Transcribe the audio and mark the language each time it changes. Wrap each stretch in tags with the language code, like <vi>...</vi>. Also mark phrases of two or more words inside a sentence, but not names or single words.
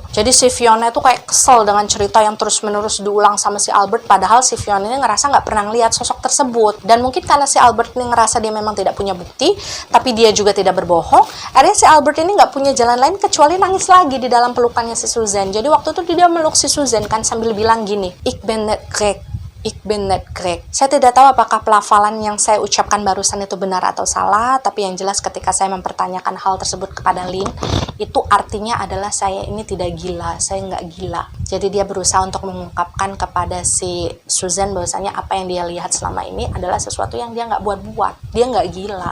<id>Jadi si Fiona itu kayak kesel dengan cerita yang terus-menerus diulang sama si Albert, padahal si Fiona ini ngerasa nggak pernah lihat sosok tersebut. Dan mungkin karena si Albert ini ngerasa dia memang tidak punya bukti, tapi dia juga tidak berbohong, akhirnya si Albert ini nggak punya jalan lain kecuali nangis lagi di dalam pelukannya si Susan. Jadi waktu itu dia meluk si Susan kan sambil bilang gini,</id> <nl>"Ik ben net gek, ik ben net gek."</nl> <id>Saya tidak tahu apakah pelafalan yang saya ucapkan barusan itu benar atau salah, tapi yang jelas ketika saya mempertanyakan hal tersebut kepada Lynn, itu artinya adalah saya ini tidak gila, saya nggak gila. Jadi dia berusaha untuk mengungkapkan kepada si Susan bahwasanya apa yang dia lihat selama ini adalah sesuatu yang dia nggak buat-buat, dia nggak gila.</id>